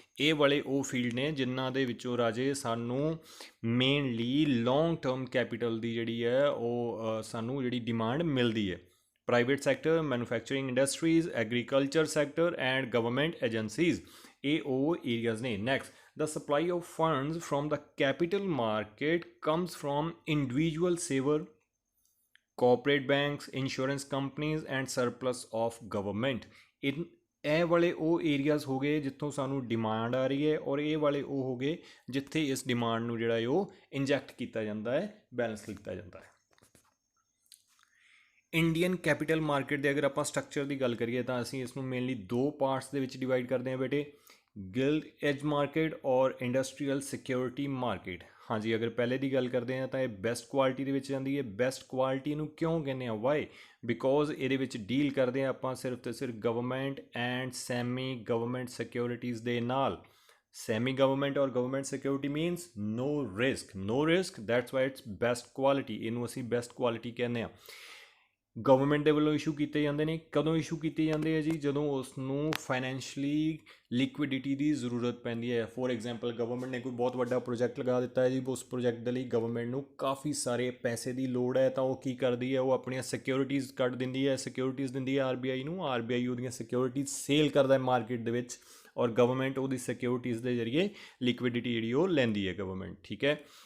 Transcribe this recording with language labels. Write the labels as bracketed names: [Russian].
[Punjabi] ਇਹ ਵਾਲੇ ਉਹ ਫੀਲਡ ਨੇ ਜਿਨ੍ਹਾਂ ਦੇ ਵਿੱਚੋਂ ਰਾਜੇ ਸਾਨੂੰ ਮੇਨਲੀ ਲੌਂਗ ਟਰਮ ਕੈਪੀਟਲ ਦੀ ਜਿਹੜੀ ਹੈ ਉਹ ਸਾਨੂੰ ਜਿਹੜੀ ਡਿਮਾਂਡ ਮਿਲਦੀ ਹੈ। Private sector, manufacturing industries, agriculture sector and government agencies, ਇਹ ਉਹ ਏਰੀਆਜ਼ ਨੇ। [English] Next, the supply of funds from the capital market comes from individual saver, corporate banks, insurance companies and surplus of government। [Punjabi] ਇਹ ਵਾਲੇ ਉਹ areas ਹੋ ਗਏ ਜਿੱਥੋਂ ਸਾਨੂੰ ਡਿਮਾਂਡ ਆ ਰਹੀ ਹੈ, ਔਰ ਇਹ ਵਾਲੇ ਉਹ ਹੋ ਗਏ ਜਿੱਥੇ ਇਸ ਡਿਮਾਂਡ ਨੂੰ ਜਿਹੜਾ ਹੈ ਉਹ ਇੰਜੈਕਟ ਕੀਤਾ ਜਾਂਦਾ ਹੈ, ਬੈਲੈਂਸ ਕੀਤਾ ਜਾਂਦਾ ਹੈ। ਇੰਡੀਅਨ ਕੈਪੀਟਲ ਮਾਰਕੀਟ ਦੇ ਅਗਰ ਆਪਾਂ ਸਟਰਕਚਰ ਦੀ ਗੱਲ ਕਰੀਏ ਤਾਂ ਅਸੀਂ ਇਸ ਨੂੰ ਮੇਨਲੀ ਦੋ ਪਾਰਟਸ ਦੇ ਵਿੱਚ ਡਿਵਾਈਡ ਕਰਦੇ ਹਾਂ ਬੇਟੇ, ਗਿਲਡ ਐਜ ਮਾਰਕੀਟ ਔਰ ਇੰਡਸਟਰੀਅਲ ਸਿਕਿਉਰਿਟੀ ਮਾਰਕੀਟ। ਹਾਂਜੀ, ਅਗਰ ਪਹਿਲੇ ਦੀ ਗੱਲ ਕਰਦੇ ਹਾਂ ਤਾਂ ਇਹ ਬੈਸਟ ਕੁਆਲਿਟੀ ਦੇ ਵਿੱਚ ਜਾਂਦੀ ਹੈ। ਬੈਸਟ ਕੁਆਲਿਟੀ ਨੂੰ ਕਿਉਂ ਕਹਿੰਦੇ ਆ? ਵਾਈ? ਬਿਕੋਜ਼ ਇਹਦੇ ਵਿੱਚ ਡੀਲ ਕਰਦੇ ਹਾਂ ਆਪਾਂ ਸਿਰਫ ਤੇ ਸਿਰਫ government and semi government securities ਦੇ ਨਾਲ। [English] Semi government or government security means no risk, no risk, that's why it's best quality, [Punjabi] ਇਹਨੂੰ ਅਸੀਂ best quality ਕਹਿੰਦੇ ਆ। ਗਵਰਨਮੈਂਟ ਦੇ ਵੱਲੋਂ ਇਸ਼ੂ ਕੀਤੇ ਜਾਂਦੇ ਨੇ, ਕਦੋਂ ਇਸ਼ੂ ਕੀਤੇ ਜਾਂਦੇ ਆ ਜੀ, ਜਦੋਂ ਉਸ ਨੂੰ ਫਾਈਨੈਂਸ਼ਲੀ ਲਿਕੁਇਡਿਟੀ ਦੀ ਜ਼ਰੂਰਤ ਪੈਂਦੀ ਹੈ। ਫੋਰ ਐਗਜ਼ਾਮਪਲ ਗਵਰਨਮੈਂਟ ਨੇ ਕੋਈ ਬਹੁਤ ਵੱਡਾ ਪ੍ਰੋਜੈਕਟ ਲਗਾ ਦਿੱਤਾ ਹੈ ਜੀ, ਉਸ ਪ੍ਰੋਜੈਕਟ ਦੇ ਲਈ ਗਵਰਨਮੈਂਟ ਨੂੰ ਕਾਫੀ ਸਾਰੇ ਪੈਸੇ ਦੀ ਲੋੜ ਹੈ, ਤਾਂ ਉਹ ਕੀ ਕਰਦੀ ਹੈ, ਉਹ ਆਪਣੀਆਂ ਸਿਕਿਉਰਿਟੀਜ਼ ਕੱਢ ਦਿੰਦੀ ਹੈ, ਸਿਕਿਉਰਿਟੀਜ਼ ਦਿੰਦੀ ਹੈ ਆਰਬੀਆਈ ਨੂੰ, ਆਰਬੀਆਈ ਉਹਦੀਆਂ ਸਿਕਿਉਰਿਟੀਜ਼ ਸੇਲ ਕਰਦਾ ਹੈ ਮਾਰਕੀਟ ਦੇ ਵਿੱਚ, ਔਰ ਗਵਰਨਮੈਂਟ ਉਹਦੀ ਸਿਕਿਉਰਿਟੀਜ਼ ਦੇ ਜ਼ਰੀਏ ਲਿਕੁਇਡਿਟੀ ਜਿਹੜੀ ਉਹ ਲੈਂਦੀ ਹੈ ਗਵਰਨਮੈਂਟ, ਠੀਕ ਹੈ।